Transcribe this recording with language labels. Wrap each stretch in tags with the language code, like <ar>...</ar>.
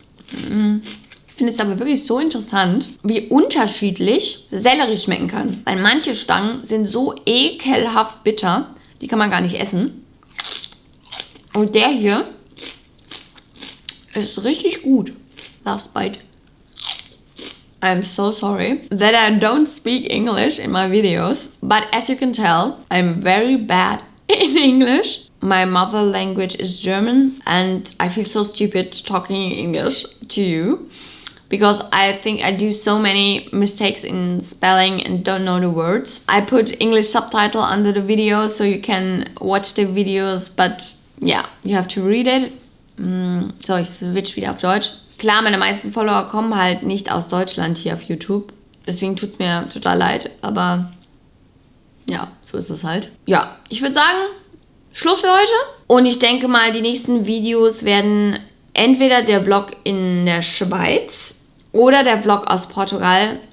<de>Ich finde es aber wirklich so interessant, wie unterschiedlich Sellerie schmecken kann. Weil manche Stangen sind so ekelhaft bitter, die kann man gar nicht essen. Und der hier ist richtig gut.</de> <en>Last bite. I'm so sorry that I don't speak English in my videos, but as you can tell, I'm very bad in English. My mother language is German and I feel so stupid talking English to you because I think I do so many mistakes in spelling and don't know the words. I put English subtitle under the video so you can watch the videos, but yeah, you have to read it.</en> <de>So, ich switch wieder auf Deutsch. Klar, meine meisten Follower kommen halt nicht aus Deutschland hier auf YouTube. Deswegen tut es mir total leid. Aber ja, so ist es halt. Ja, ich würde sagen, Schluss für heute. Und ich denke mal, die nächsten Videos werden entweder der Vlog in der Schweiz oder der Vlog aus Portugal.</de>